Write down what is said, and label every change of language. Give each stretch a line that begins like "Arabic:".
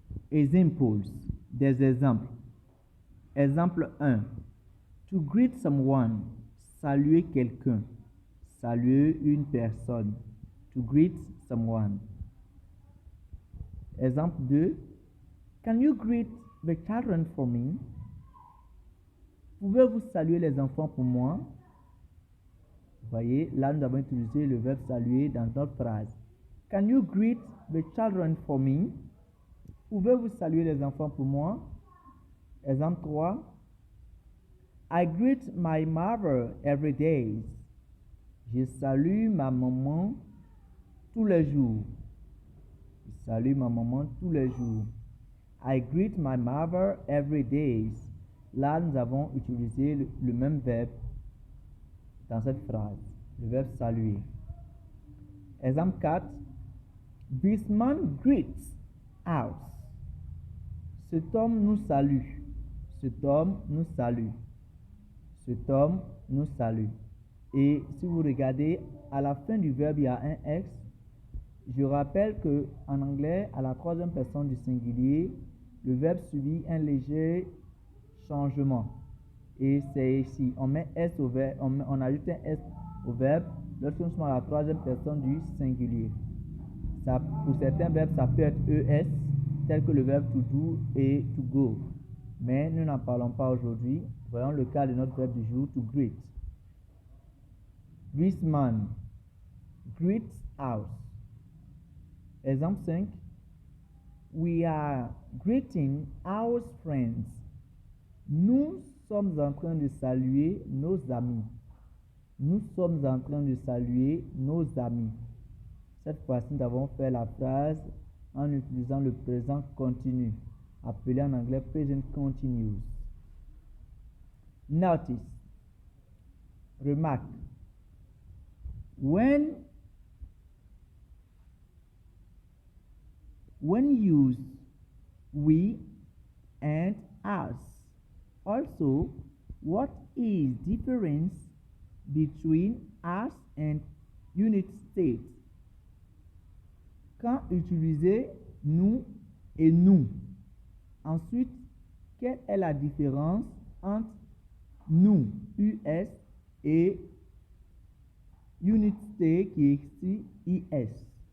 French: Examples, des exemples. Exemple 1.
English: To greet someone,
French: saluer quelqu'un, saluer une personne.
English: To greet someone.
French: Exemple 2.
English: Can you greet the children for me?
French: Pouvez-vous saluer les enfants pour moi? Vous voyez, là nous avons utilisé le verbe saluer dans notre phrase.
English: Can you greet the children for me?
French: Pouvez-vous saluer les enfants pour moi? Exemple 3.
English: I greet my mother every day.
French: Je salue ma maman tous les jours. Je salue ma maman tous les jours.
English: I greet my mother every day.
French: Là, nous avons utilisé le même verbe dans cette phrase, le verbe saluer. Exemple 4.
English: This man greets us.
French: Cet homme nous salue. Cet homme nous salue. Cet homme nous salue. Et si vous regardez, à la fin du verbe, il y a un X. Je rappelle qu'en anglais, à la troisième personne du singulier, le verbe subit un léger changement. Et c'est ici. On met S au verbe, on ajoute un S au verbe lorsque nous sommes à la troisième personne du singulier. Ça, pour certains verbes, ça peut être ES, tel que le verbe to do et to go. Mais nous n'en parlons pas aujourd'hui. Voyons le cas de notre verbe du jour, to greet.
English: This man greets us.
French: Exemple 5.
English: We are greeting our friends.
French: Nous sommes en train de saluer nos amis. Nous sommes en train de saluer nos amis. Cette fois-ci, nous avons fait la phrase en utilisant le présent continu, appelé en anglais present continuous.
English: Notice.
French: Remarque.
English: When use we and us. Also, what is difference between us and United States?
French: Quand utiliser nous et nous? Ensuite, quelle est la différence entre nous, US, et United States qui est ici, IS?